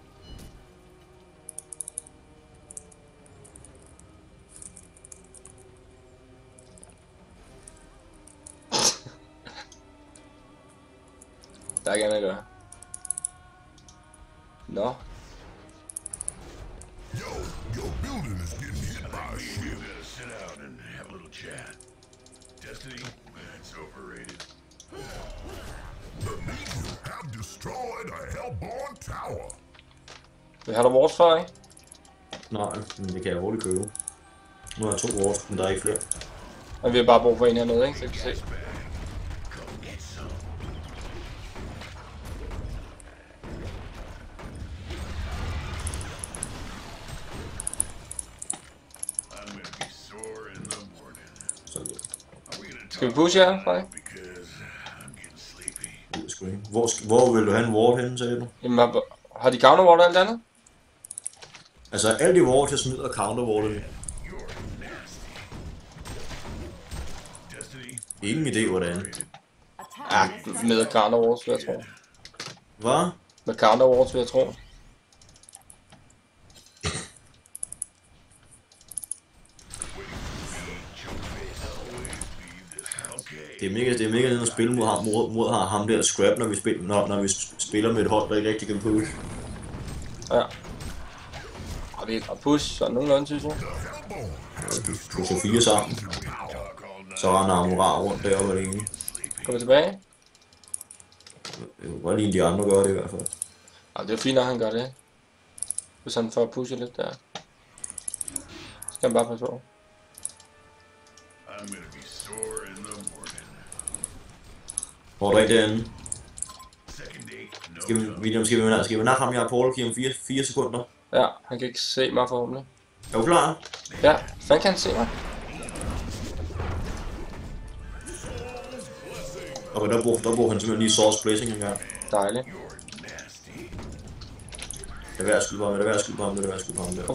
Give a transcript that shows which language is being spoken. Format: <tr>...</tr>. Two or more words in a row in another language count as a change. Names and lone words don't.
<da>Der er ikke andet at gøre. Nå.</da> <en>You gotta sit out and have a little chat. Destiny, it's overrated. Have destroyed a hellborn tower.</en> <da>Vi har der vores for, ikke? Nej, men det kan jeg hurtigt købe. Nu har jeg 2 wards, men der er ikke flere. Og vi har bare brug for en hernede, ikke? Så kan vi se.</da> <en>Come get some. I'm gonna be sore in the morning.</en> <da>Så</da> <en>Are we gonna</en> <da>Skal vi</da> <en>talk</en> <da>pushe her, Frederik?</da> <en>because I'm getting sleepy.</en> <da>ud af screen. Hvor vil du have en ward henne, sagde du? Jamen, har de counterward og alt andet? Altså, alle de wards, jeg smider counterwardene.</da> <en>You're nasty. Destiny,</en> <da>Ingen idé, hvordan.</da> <en>Attack</en> <da>Ja,</da> <en>this structure.</en> <da>med counterwards, vil jeg tro. Hvad? Med counterwards, vil jeg tro. Det er mega nede at spille mod ham der scrap, når vi spiller med et hold, der ikke rigtig kan push. Ja. Og vi kan push, sådan nogenlunde, synes jeg. Pusher 4 sammen. Så render Amurar rundt deroppe alene. Kommer tilbage. Jeg kan godt lide, de andre gør det i hvert fald. Ja, det er fint, at han gør det. Hvis han får pushet lidt der. Så skal han bare passe på.</da> <en>I'm gonna be sore in the morning.</en> <da>Hvor er der ikke derinde?</da> <en>Second date, no</en> <da>Skal vi,</da> <en>tongue.</en> <da>William, skal vi nakke ham, jeg har</da> <en>portal key</en> <da>om 4 sekunder? Ja, han kan ikke se mig forhåbentlig. Er du klar? Ja, fanden kan han se mig? Okay, der bruger han simpelthen lige Source Blessing engang. Dejligt. Det er værd at skyde på ham, det er værd at skyde på ham, det er værd at skyde på ham der.</da>